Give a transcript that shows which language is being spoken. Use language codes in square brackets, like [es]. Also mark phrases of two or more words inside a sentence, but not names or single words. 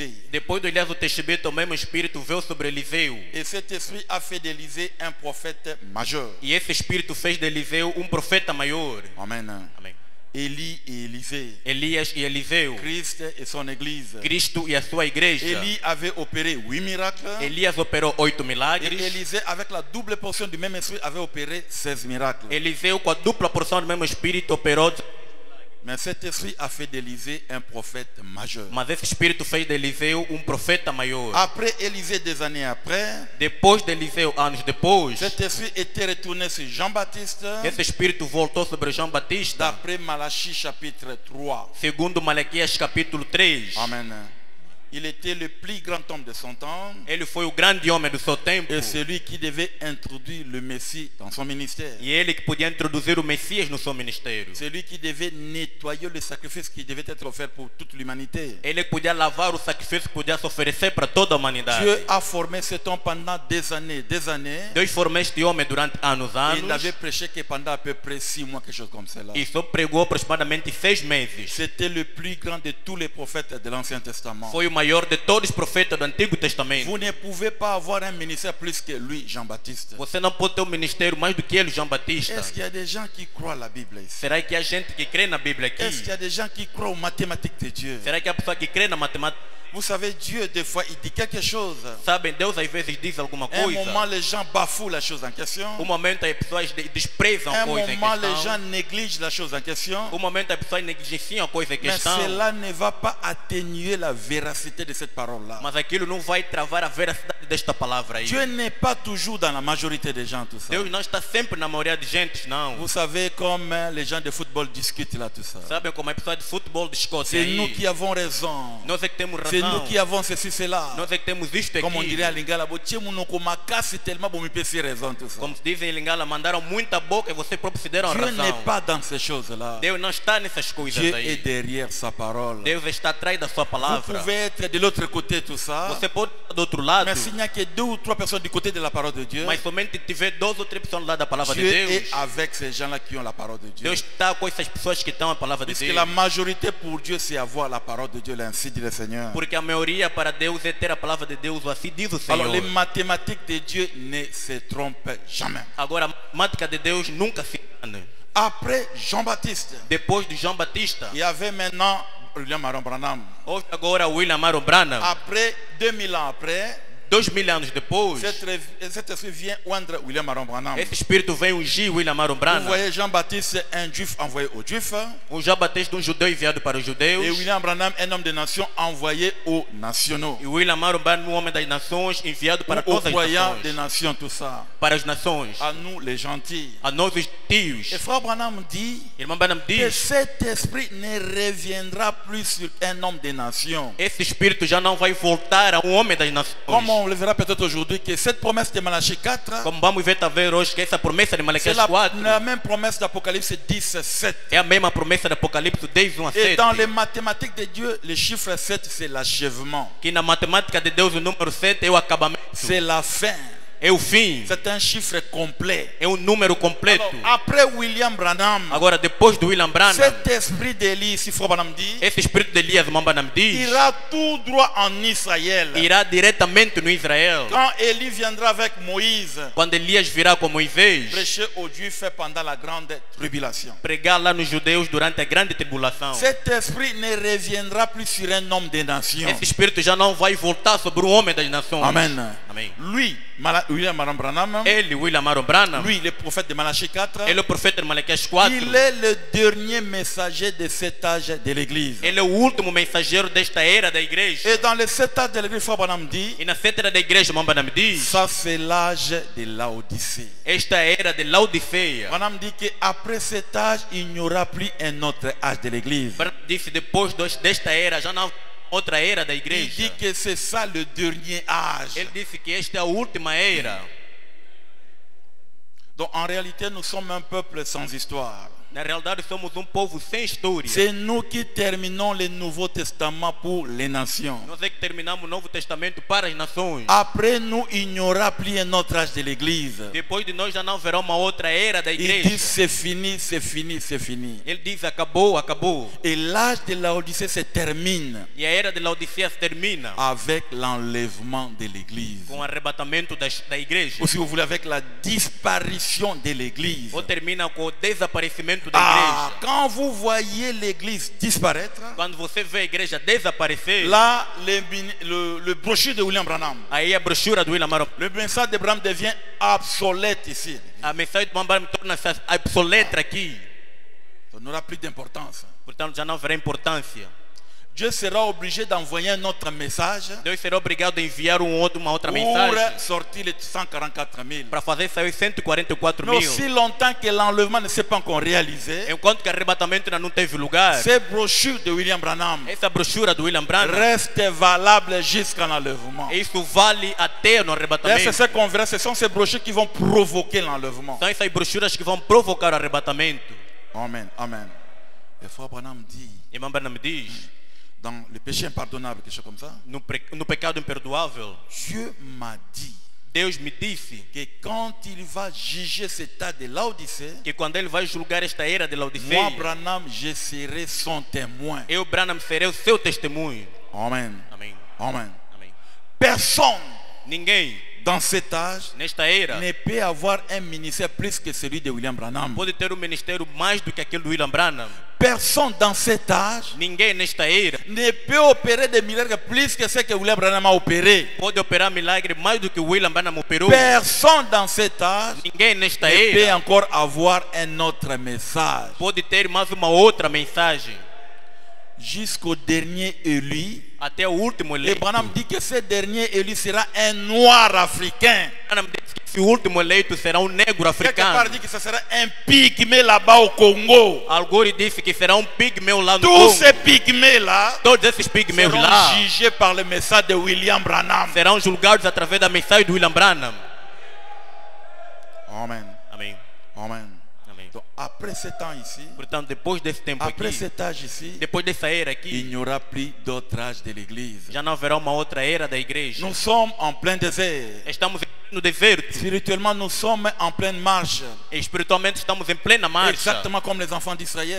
[pt] Depois do Elias, o Tishbita, o mesmo Espírito veio sobre Eliseu. [fr] Et cet esprit a fait d'Élisée un prophète majeur. [pt] E esse Espírito fez de Eliseu profeta maior. [fr] Amen. [pt] Amém. [fr] Élie et Élisée. [pt] Elias e Eliseu. [fr] Christ et son église. [pt] Cristo e a sua igreja. [fr] Élie avait opéré 8 miracles. [pt] Elias operou 8 [fr] Et [pt] milagres. [fr] Élisée, avec la double portion du même esprit, avait opéré 16 miracles. [pt] Eliseu, com a dupla porção do mesmo Espírito, operou. [fr] Mais cet esprit a fait d'Élisée un prophète majeur. [pt] Mas esse Espírito fez de Eliseu profeta maior. [fr] Après Élisée, des années après, [pt] Depois de Eliseu, anos depois, [fr] cet esprit était retourné sur Jean-Baptiste, [pt] esse Espírito voltou sobre João Batista. [fr] d'après Malachie chapitre 3. [pt] Segundo Malaquias capítulo 3. [fr] Amen. Il était le plus grand homme de son temps [pt] Ele foi o grande homem do seu tempo. [fr] et celui qui devait introduire le Messie dans son ministère. [pt] E ele que podia introduzir o Messias no seu ministério. [fr] Celui qui devait nettoyer le sacrifice qui devait être offert pour toute l'humanité. [pt] Ele que podia lavar o sacrifício que podia se oferecer para toda a humanidade. [fr] Dieu a formé cet homme pendant des années. [pt] Deus formou este homem durante anos. [fr] Il n'avait prêché que pendant à peu près 6 mois, quelque chose comme cela. [pt] E só pregou aproximadamente 6 meses. [fr] C'était le plus grand de tous les prophètes de l'Ancien Testament. [pt] Foi o maior de todos os profetas do Antigo Testamento. [fr] Vous ne pouvez pas avoir un ministère plus que lui, Jean-Baptiste. [pt] Você não pode ter ministério mais do que ele, João Batista. [fr] Est-ce qu'il y a des gens qui croient à la Bible ici? [pt] Será que há gente que crê na Bíblia aqui? [fr] Est-ce qu'il y a des gens qui croient aux mathématiques de Dieu? [pt] Será que há pessoa que crê na matemática? [fr] Vous savez, Dieu, des fois, il dit quelque chose. [pt] Sabem, Deus às vezes diz alguma [fr] Un [pt] coisa. [fr] moment, les gens bafouent la chose en question. [pt] Momento as pessoas desprezam a [fr] Un [pt] coisa em [fr] moment, les [pt] questão. [fr] gens négligent la chose en question. [pt] Momento as pessoas negligenciam a coisa em [fr] Mais [pt] questão. [fr] cela ne va pas atténuer la véracité de cette parole-là. [pt] Mas aquilo não vai travar a veracidade desta palavra aí. [fr] Dieu n'est pas toujours dans la majorité des gens, tout ça. [pt] Deus não está sempre na maioria de gente, não. [fr] Vous savez comme les gens de football discutent là, tout ça. [pt] Sabem como as pessoas de futebol discutem [fr] C'est nous [pt] aí. [fr] qui avons raison. [pt] Nós é que temos [fr] C'est nous [pt] razão. [fr] qui avons ceci, cela. [pt] Nós é que temos isto [fr] Comme on [pt] aqui. [fr] dirait à Lingala, tellement bon, me raison, tout ça. [pt] Como se dizem em Lingala, mandaram muita boca e você próprio se deram [fr] Dieu [pt] razão. [fr] n'est pas dans ces choses-là. [pt] Deus não está nessas coisas [fr] Dieu [pt] aí. [fr] est derrière sa parole. [pt] Deus está atrás da sua [fr] Vous [pt] palavra. [fr] pouvez être de l'autre côté, tout ça. [pt] Você pode estar do outro lado, [fr] Mais s'il n'y a que 2 ou 3 personnes du côté de la parole de Dieu, [pt] mas somente tiver 2 ou 3 pessoas lá da palavra de [fr] Dieu [pt] Deus. [fr] est avec ces gens-là qui ont la parole de Dieu. [pt] Deus está com essas pessoas que estão a palavra de [fr] Puisque [pt] Deus. [fr] la majorité pour Dieu, c'est avoir la parole de Dieu, ainsi dit le Seigneur. [pt] Porque a maioria para Deus é ter a palavra de Deus, assim diz o [fr] Alors les [pt] Senhor. [fr] mathématiques de Dieu ne se trompent jamais. [pt] Agora, a matemática de Deus nunca se engana. [fr] Après Jean-Baptiste, [pt] Depois de João Batista, [fr] il y avait maintenant William Aaron Branham. [pt] houve agora William Aaron Branham. [fr] Après 2000 ans après, [pt] 2000 anos depois, [fr] cet esprit vient oindre William Aaron Branham. [pt] esse espírito vem ungir William Aaron [fr] Vous [pt] Branham. [fr] voyez Jean-Baptiste, un juif envoyé aux juifs, [pt] João Batista, judeu enviado para os judeus. [fr] et William Branham, un homme de nation envoyé aux nationaux, [pt] E William Aaron Branham, homem das nações, enviado para [fr] ou aux [pt] todas as [fr] croyants des [pt] nações. [fr] nations, tout ça. [pt] Para as nações. [fr] À nous les gentils. [pt] A nós os tios. [fr] Et frère Branham dit [pt] Irmão Branham [fr] que [pt] diz, [fr] cet esprit ne reviendra plus sur un homme des nations. [pt] esse espírito já não vai voltar a homem das nações. [fr] Comme on le verra peut-être aujourd'hui, que cette promesse de Malachie 4, [pt] Como vamos ver talvez hoje que essa promessa de [fr] c'est [pt] Malaquias [fr] la [pt] 4 [fr] même promesse d'Apocalypse 10, 7. [pt] é a mesma promessa de Apocalipse 10, 1 a [fr] Et [pt] 7. [fr] dans les mathématiques de Dieu, le chiffre 7, c'est l'achèvement. [pt] Que na matemática de Deus o número 7 é o acabamento, [fr] C'est la fin. [pt] é o fim, [fr] C'est un chiffre complet. [pt] é um número completo. [fr] Alors, après William Branham, [pt] Agora, depois do William Branham, [fr] cet esprit d'Élie, si Frère Branham dit, [pt] esse espírito de Elias Mambanam diz, [fr] ira tout droit en Israël. [pt] irá diretamente no Israel. [fr] Quand Élie viendra avec Moïse, [pt] Quando Elias virá com Moisés, [fr] prêcher aux Juifs pendant la grande tribulation. [pt] pregar lá nos judeus durante a grande tribulação. [fr] Cet esprit ne reviendra plus sur un homme des nations. [pt] Esse espírito já não vai voltar sobre o homem das nações. [fr] Amen. [pt] Amém. [fr] Lui, William Branham, [pt] Ele, William Aaron Branham, [fr] lui, le prophète de Malachie 4, [pt] ele é o profeta de Malaquias 4. [fr] il est le dernier messager de cet âge de l'église. [pt] Ele é o último mensageiro desta era da igreja. [fr] Et dans le cet âge de l'église, Frère Branham dit, [pt] E na era da igreja, Mambanam diz, [fr] ça c'est l'âge de Laodicée. [pt] esta era de Laodiceia. [fr] Branham dit qu'après cet âge, il n'y aura plus un autre âge de l'église. [pt] Branham disse depois desta era já não outra era da [fr] Il [pt] igreja. [fr] dit que c'est ça le dernier âge. [pt] Ele disse que esta é a última era. [fr] Donc en réalité, nous sommes un peuple sans histoire. [pt] Na realidade somos povo sem história. [fr] C'est nous qui terminons le Nouveau Testament pour les nations. [pt] Nós é que terminamos o Novo Testamento para as nações. [fr] Après nous, il n'y aura plus un autre âge de l'église. [pt] Depois de nós já não haverá uma outra era da [fr] Il [pt] igreja. [fr] dit c'est fini, c'est fini, c'est fini. [pt] Ele diz acabou, acabou. [fr] Et l'âge de Laodicée se termine [pt] E a era de Laodiceia se termina [fr] avec l'enlèvement de l'église. [pt] com o arrebatamento da igreja. [fr] Ou si vous voulez, avec la disparition de l'église. [pt] Ou termina com o desaparecimento da Ah, igreja. [fr] quand vous voyez l'église disparaître, [pt] Quando você vê a igreja desaparecer, [fr] là, le brochure de William Branham, [pt] aí a brochura do William Aaron, [fr] le message de Branham devient obsolète ici. [pt] a mensagem do Mambanam torna-se obsoleta aqui. [fr] Ça n'aura plus d'importance. [pt] Portanto, já não haverá importância. [fr] Dieu sera obligé d'envoyer un autre message [pt] Deus será obrigado a enviar uma outra [fr] pour [pt] mensagem [fr] sortir les 144 000. [pt] para fazer sair 144 [fr] Mais [pt] mil. [fr] aussi longtemps que l'enlèvement ne s'est pas encore réalisé, [pt] Enquanto que o arrebatamento ainda não teve lugar, [fr] ces brochures de William Branham [pt] essa brochura do William Branham, [fr] restent valables jusqu'à l'enlèvement. [pt] isso vale até no [fr] Et [pt] arrebatamento. [fr] c'est ce qu'on verra, ce sont ces brochures qui vont provoquer l'enlèvement. [pt] São essas brochuras que vão provocar o arrebatamento. [fr] Amen, amen. Et Frère Branham dit, [pt] E Mambanam diz, [fr] dans le péché impardonnable, quelque chose comme ça, [pt] no pecado imperdoável, [fr] Dieu m'a dit [pt] Deus me disse [fr] que quand il va juger cet âge de Laodicée, [pt] que quando ele vai julgar esta era de [fr] moi, [pt] Laodiceia, [fr] Branham, je serai son témoin. [pt] eu, Branham, serei o seu testemunho. [fr] Amen. [pt] Amém. [fr] Amen. [pt] Amém. [fr] Personne [pt] Ninguém [fr] dans cet âge [pt] nesta era [fr] ne peut avoir un ministère plus que celui de William Branham. [pt] pode ter ministério mais do que aquele do William Branham. [fr] Personne dans cet âge [pt] Ninguém nesta era [fr] ne peut opérer des miracles plus que ce que William Branham a opéré. [pt] pode operar milagre mais do que o William Branham operou. [fr] Personne dans cet âge [pt] Ninguém nesta [fr] ne peut [pt] era [fr] encore avoir un autre message. [pt] pode ter mais uma outra mensagem. [fr] Jusqu'au dernier élu. [pt] Até o último [fr] Et [pt] eleito. [fr] Branham dit que ce dernier élu sera un noir africain. [pt] Branham disse que esse último eleito será negro [fr] Quelque part [pt] africano. [fr] dit que ce sera un pygmée là-bas au Congo. [pt] Alguém disse que será pigmeu lá no [fr] Tous [pt] Congo. [fr] ces pygmées-là [pt] Todos esses pigmeus [fr] seront [pt] lá [fr] jugés par le message de William Branham. [pt] serão julgados através da mensagem do William Branham. [fr] Amen. [pt] Amém. [fr] Amen. [pt] Amém. [fr] Donc, après ce temps ici, [pt] Portanto, depois desse tempo [fr] après [pt] aqui, [fr] cet âge ici, [pt] depois dessa era [fr] il [pt] aqui, [fr] n'y aura plus d'autre âge de l'église. [pt] já não haverá uma outra era da igreja. [fr] Nous sommes en plein désert. [pt] Estamos no deserto. [fr] Spirituellement, nous sommes en pleine marche. [pt] E espiritualmente estamos em plena marcha. [fr] Exactement comme les enfants d'Israël.